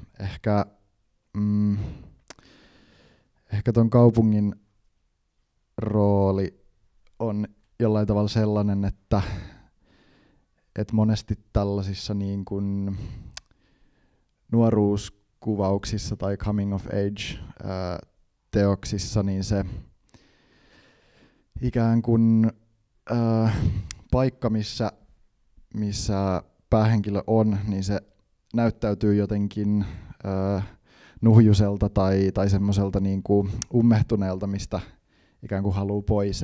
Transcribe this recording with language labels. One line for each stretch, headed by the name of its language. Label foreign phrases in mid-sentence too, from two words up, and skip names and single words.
Finnish: Ehkä ton kaupungin rooli on jollain tavalla sellainen, että monesti tällaisissa niin kuin nuoruuskuvauksissa tai
English: coming of age
Finnish: teoksissa, niin se ikään kuin paikka, missä päähenkilö on, niin se näyttäytyy jotenkin nuhjuselta tai semmoiselta niin kuin ummehtuneelta, mistä ikään kuin haluaa pois.